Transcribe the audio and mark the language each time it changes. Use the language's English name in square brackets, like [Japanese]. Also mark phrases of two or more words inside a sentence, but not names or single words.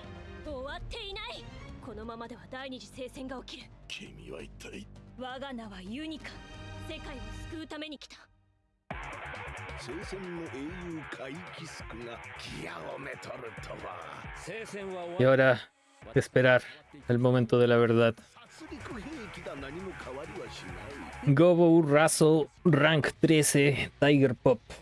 [Japanese] 終わっていない。このままでは第二次聖戦が起きる。君は一体。我が名はユニカ。世界を救うために来た。聖戦の英雄カイキスクがギアをめとるとは。聖戦は [Spanish] Y ahora esperar el momento de la verdad. Gobo Razo, rank 13, Tiger Pop.